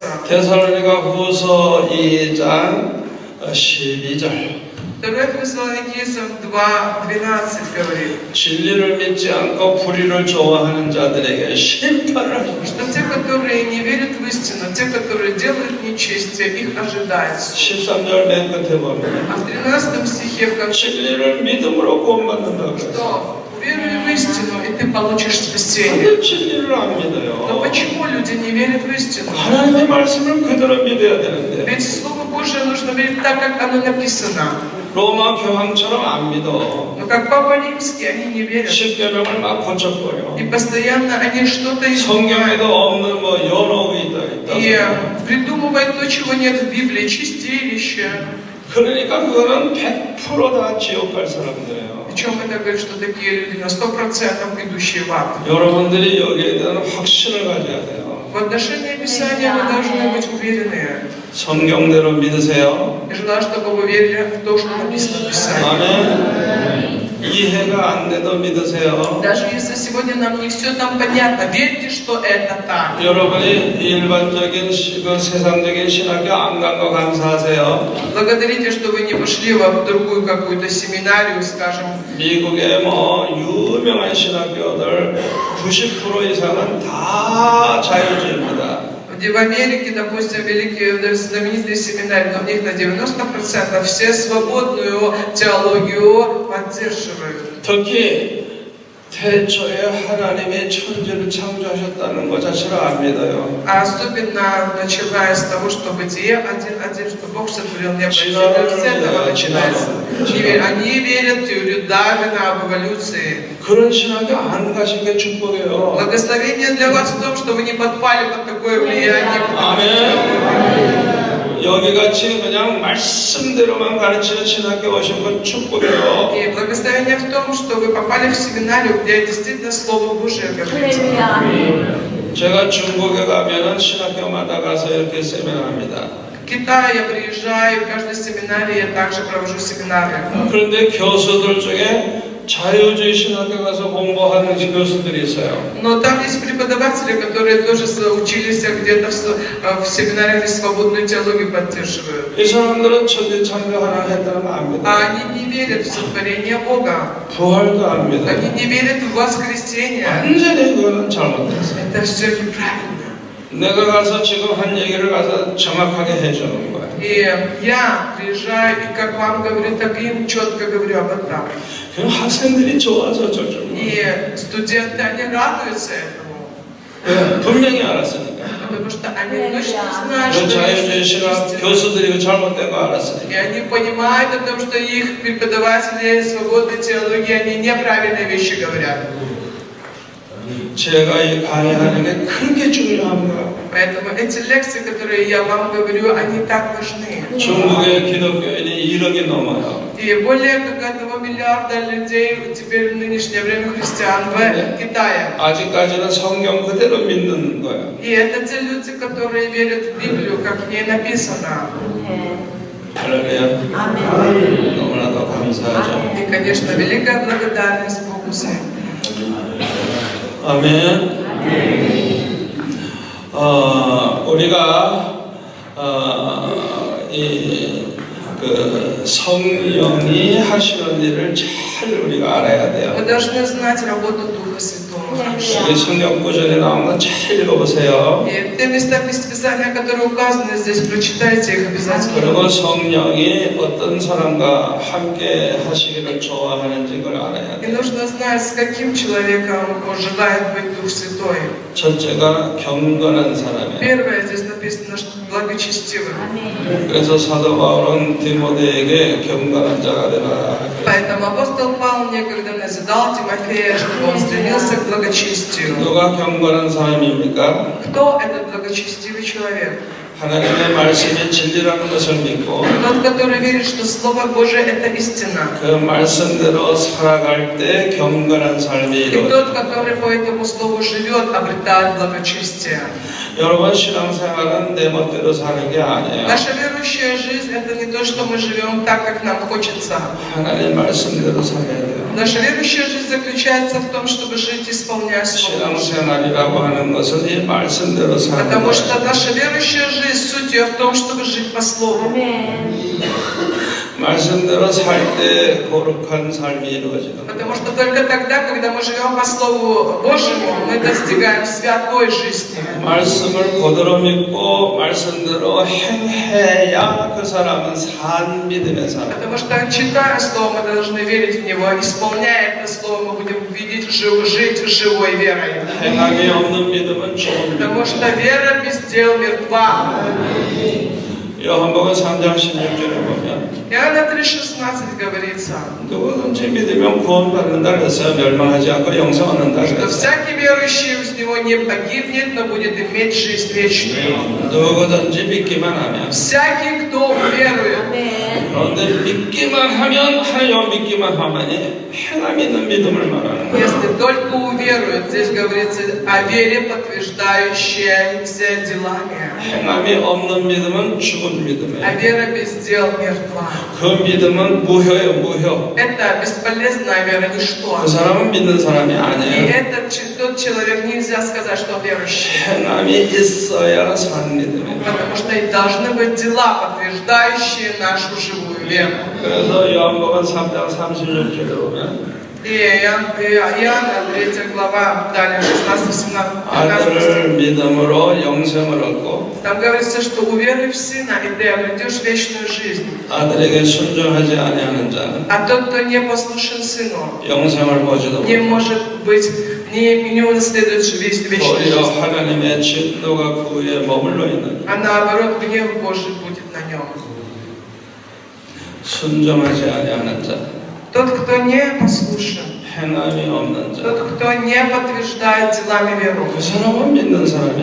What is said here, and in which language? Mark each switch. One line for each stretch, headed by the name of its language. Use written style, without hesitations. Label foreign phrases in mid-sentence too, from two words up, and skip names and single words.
Korean: 데살로니가 후서 2장 12절.
Russian: Второе Фессалоникийцам 2:12 говорит,
Korean: 진리를 믿지 않고 불의를 좋아하는 자들에게 심판을 하십니다.
Russian: что те, которые не верят в истину, те, которые делают нечестие, их ожидает.
Korean: 13절 맨 끝에 보면
Russian: А в 13 стихе в конце,
Korean: 진리를 믿음으로 구원받는다고 했어요.
Russian: что веруй в истину, и ты получишь спасение.
Korean: 근데 진리를 안
Russian: Но
Korean: 믿어요.
Russian: почему люди не верят в истину?
Korean: 하나님의 말씀을 그대로 믿어야 되는데
Russian: Ведь Слово Божие нужно верить так, как оно написано.
Korean: 로마 교황처럼 안 믿어.
Russian: Но как Папа Римский, они не верят.
Korean: 십계명을 막 고쳐버려.
Russian: И постоянно они что-то изменяют.
Korean: 성경에도 없는 뭐 연옥이 있다.
Russian: И придумывают то, чего нет в Библии, чистилище.
Korean: 그러니까 그거는 100% 다 지옥 갈 사람들이에요.
Russian: Причем это говорит, что такие люди на 100% идущие в ад.
Korean: 여러분들이 여기에 대한 확신을 가져야 돼요.
Russian: В отношении Писания вы должны быть уверены.
Korean: 성경대로 믿으세요.
Russian: Я желаю, чтобы вы верили в то, что написано в Писании.
Korean: 아멘. 이해가 안 돼도 믿으세요.
Russian: Даже если сегодня нам не все там понятно, верьте, что это так.
Korean: 여러분이 일반적인 그 세상적인 신학교 안 간 거 감사하세요.
Russian: Благодарите, что вы не пошли в другую какую-то семинарию, скажем.
Korean: 미국의 뭐 유명한 신학교들 90% 이상은 다 자유주의입니다.
Russian: В Америке, допустим, великие знаменитые семинарии, но в них на 90% все свободную теологию поддерживают.
Korean: 특히 태초에 하나님이 천지를 창조하셨다는 것 자체를 안 믿어요.
Russian: А особенно начиная с того, что Бытие 1:1, что Бог сотворил небо и землю, с этого начинается. Они верят в теорию Дарвина об эволюции.
Korean: 그런 신학교 안 가신 게 축복이에요.
Russian: Благословение для вас в том, что вы не подпали под такое влияние.
Korean: 아멘. 여기 같이 그냥 말씀대로만 가르치는 신학교 오신 건 축복이에요.
Russian: И благословение в том, что вы попали в семинарию, где действительно Слово Божие говорится.
Korean: 제가 중국에 가면은 신학교마다 가서 이렇게 세미나합니다.
Russian: В Китай я приезжаю, в каждой семинарии я также провожу семинары.
Korean: 그런데 교수들 중에 자유주의 신학교 가서 공부하는 교수들이 있어요.
Russian: Но там есть преподаватели, которые тоже учились где-то в семинариях, где свободную теологию поддерживают.
Korean: 이 사람들은 천지 창조 하나 했다는 거 안 믿어요.
Russian: А они не верят в сотворение Бога.
Korean: 부활도 안
Russian: Они
Korean: 믿어요.
Russian: не верят в воскресение.
Korean: 완전히 그거는 잘못됐어요.
Russian: Это все неправильно.
Korean: 내가 가서 지금 한 얘기를 가서 정확하게 해주는 거예요.
Russian: И я приезжаю, и как вам говорю, так и им четко говорю об этом.
Korean: 그 학생들이 좋아서 저쪽.
Russian: И студенты, они радуются этому.
Korean: 네, 분명히 알았으니까.
Russian: Потому что они точно знают,
Korean: 그
Russian: что
Korean: 자유주의
Russian: есть
Korean: 신학
Russian: истина.
Korean: 교수들이 그 잘못된 거
Russian: И
Korean: 알았으니까.
Russian: они понимают о том, что их преподаватели свободной теологии, они неправильные вещи говорят.
Korean: 제가 이 강의하는 게 그렇게 중요합니다.
Russian: Поэтому эти лекции, которые я вам говорю, они так важны.
Korean: 중국의 기독교인이 1억이 넘어요.
Russian: И более как 1 миллиарда людей теперь в нынешнее время христиан в Китае.
Korean: 아직까지는 성경 그대로 믿는 거예요.
Russian: И это те люди, которые верят в Библию, как в ней написано.
Korean: 할렐루야. 너무나도 감사하죠.
Russian: И, конечно, великая благодарность Богу за это.
Korean: 아멘. 우리가 그 성령이 하시는 일을 잘 우리가 알아야 돼요.
Russian: Мы должны знать работу Духа Святого.
Korean: 여기 성경 구절에 나온 거 잘 읽어보세요.
Russian: И те места Писания, которые указаны здесь, прочитайте их обязательно.
Korean: 그리고 성령이 어떤 사람과 함께 하시기를 좋아하는지 그걸 알아야
Russian: И
Korean: 돼요.
Russian: нужно знать, с каким человеком желает быть Дух Святой.
Korean: 첫째가 경건한 사람이에요.
Russian: Первое здесь написано, что благочестивым.
Korean: 그래서 사도 바울은 디모데에게 경건한 자가 되라.
Russian: Поэтому апостол Павел некогда назидал Тимофея, чтобы он стремился к благочестию.
Korean: 누가 경건한 사람입니까?
Russian: Кто этот благочестивый человек?
Korean: 하나님의 말씀이 진리라는 것을 믿고
Russian: Тот, который верит, что Слово Божие это истина.
Korean: 그 말씀대로 살아갈 때 경건한 삶이
Russian: И
Korean: 이루어져요.
Russian: тот, который по этому Слову живет, обретает благочестие.
Korean: 여러분 신앙생활은 내 멋대로 사는 게 아니에요.
Russian: Наша верующая жизнь это не то, то, что мы живем так, как нам хочется.
Korean: 하나님의 말씀대로 살아야 돼요.
Russian: Наша верующая жизнь заключается в том, чтобы жить, исполняя Слово Божие.
Korean: 신앙생활이라고 하는 것은 이 말씀대로 사는
Russian: Потому
Korean: 거예요.
Russian: что наша верующая жизнь, суть ее в том, чтобы жить по Слову.
Korean: 말씀대로 살 때 거룩한 삶이 이루어지는 거예요.
Russian: Потому что только тогда, когда мы живем по Слову Божьему, мы достигаем святой жизни.
Korean: 말씀을 그대로 믿고 말씀대로 행해야 그 사람은 산 믿음의 사람.
Russian: Потому что, читая Слово, мы должны верить в него. Исполняя это Слово, мы будем жить живой верой.
Korean: 행함이 없는 믿음은 죽은
Russian: Потому
Korean: 믿음.
Russian: что вера без дел мертва.
Korean: 요한복음 3장 16절에 보면
Russian: Иоанна 3,16 говорится,
Korean: 누구든지 믿으면 구원받는다 그랬어요. 멸망하지 않고 영생 얻는다
Russian: что
Korean: 그랬어요.
Russian: всякий верующий из него не погибнет, но будет иметь жизнь вечную.
Korean: 누구든지 믿기만 하면
Russian: Всякий, кто верует.
Korean: 그런데 믿기만 하면 하여 믿기만 하면이 행함 있는 믿음을 말하는 거예요.
Russian: Если только уверует, здесь говорится о вере, подтверждающейся делами.
Korean: 행함이 없는 믿음은 죽은
Russian: А
Korean: 믿음이에요.
Russian: вера без дел мертва.
Korean: 그 믿음은 무효예요, 무효.
Russian: Это бесполезная вера, ничто.
Korean: 그 사람은 믿는 사람이
Russian: И
Korean: 아니에요.
Russian: тот человек нельзя сказать, что он верующий.
Korean: 행함이 있어야 사는 믿음이에요.
Russian: Потому что и должны быть дела, подтверждающие нашу живую веру.
Korean: 그래서 요한복음 3장 36절에 보면
Russian: И Иоанна, 3 глава, далее 16-17.
Korean: 아들을 믿음으로 영생을 얻고
Russian: Там говорится, что уверуй в Сына, и ты обретешь вечную жизнь.
Korean: 아들에게 순종하지 아니하는 자는
Russian: А тот, кто не послушен Сыну,
Korean: 영생을 보지도
Russian: не
Korean: 못하고
Russian: может быть, не унаследует вечную
Korean: 오히려
Russian: жизнь.
Korean: 하나님의 진노가 그 위에 머물러 있는
Russian: А наоборот, гнев Божий будет на нем.
Korean: 순종하지 아니하는 자,
Russian: Тот, кто не послушен,
Korean: 행함이 없는 자,
Russian: тот, кто не подтверждает делами веру,
Korean: 그 사람은 믿는 사람이